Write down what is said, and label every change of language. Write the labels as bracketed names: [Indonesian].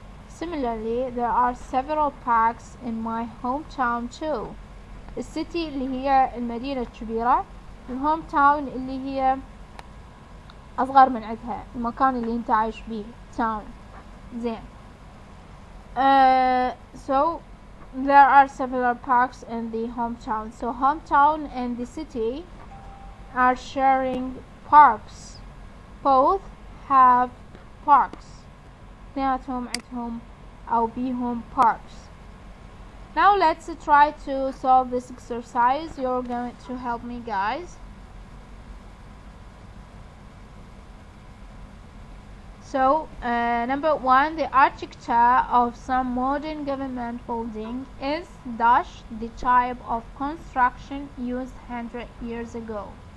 [English] Similarly, there are several parks in my hometown too. [Arabic] السيتي اللي هي المدينة الكبيرة، الهوم تاون اللي هي أصغر من عندها المكان اللي انت عايش بيه town. زين. [English] So there are several parks in the hometown. So hometown and the city are sharing parks. Both have parks. [Arabic] اثنيناتهم عندهم أو بيهم parks. [English] Now let's try to solve this exercise. You're going to help me, guys. So, number one, the architecture of some modern government building is dash the type of construction used 100 years ago.